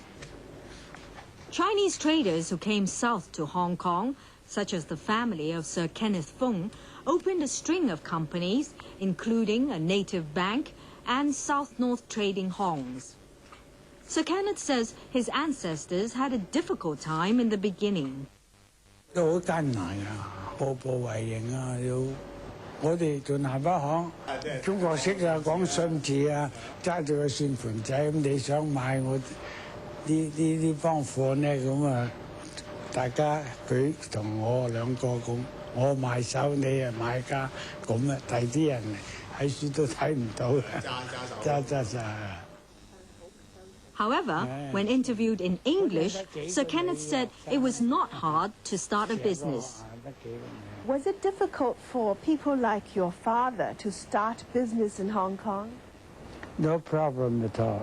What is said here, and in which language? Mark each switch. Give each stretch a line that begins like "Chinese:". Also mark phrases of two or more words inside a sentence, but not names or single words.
English: Chinese traders who came south to Hong Kong, such as the family of Sir Kenneth Fung, opened a string of companies, including a native bank and South North Trading Hongs. Sir Kenneth says his ancestors had a difficult time in the beginning.
Cantonese: 都好艱難啊，步步為營啊，我哋做南北行，中國式啊，講信字啊，揸住個算盤仔咁，你想買我呢幫貨呢咁啊，大家佢同我兩個咁，我賣手你啊買家咁啊，第啲人喺書都睇唔到嘅，揸。
English: However, when interviewed in English, Sir Kenneth said it was not hard to start a business. Was it difficult for people like your father to start business in Hong Kong? No problem at all.